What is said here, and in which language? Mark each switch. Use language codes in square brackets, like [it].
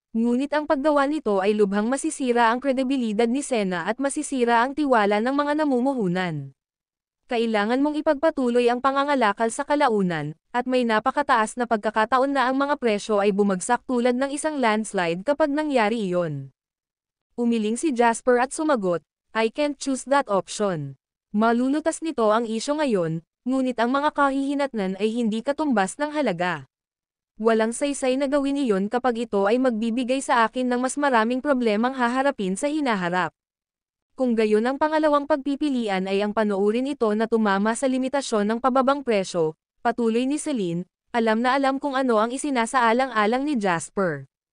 [tl] Ngunit ang paggawa nito ay lubhang masisira ang kredibilidad ni Sena at masisira ang tiwala ng mga namumuhunan. Kailangan mong ipagpatuloy ang pangangalakal sa kalaunan, at may napakataas na pagkakataon na ang mga presyo ay bumagsak tulad ng isang landslide kapag nangyari iyon. Umiling si Jasper at sumagot, [en] I can't choose that option. [tl] Malulutas nito ang isyo ngayon, ngunit ang mga kahihinatnan ay hindi katumbas ng halaga. Walang saysay na gawin iyon kapag ito ay magbibigay sa akin ng mas maraming problemang haharapin sa hinaharap. Kung gayon ang pangalawang pagpipilian ay ang panoorin ito na tumama sa limitasyon ng pababang presyo, patuloy ni Celine, alam na alam kung ano ang isinasaalang-alang ni Jasper.